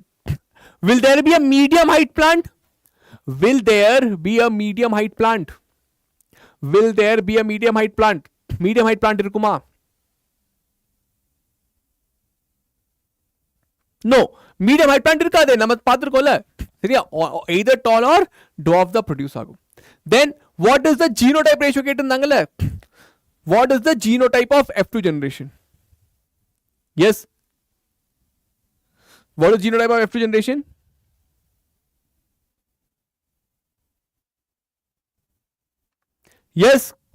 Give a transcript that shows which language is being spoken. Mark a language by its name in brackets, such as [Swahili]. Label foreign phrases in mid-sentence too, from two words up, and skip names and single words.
[English] Will there be a medium height plant? Will there be a medium height plant? Will there be a medium height plant? Medium height plant irukuma? No. Medium height plant [Tamil] இருக்காதே. நாம பார்த்திருக்கோல்ல. [English] Seriya either tall or dwarf the produce agum. Then what is the genotype ratio kettundangala? What is the genotype of F2 generation? Yes. What is genotype of F2 generation? Yes.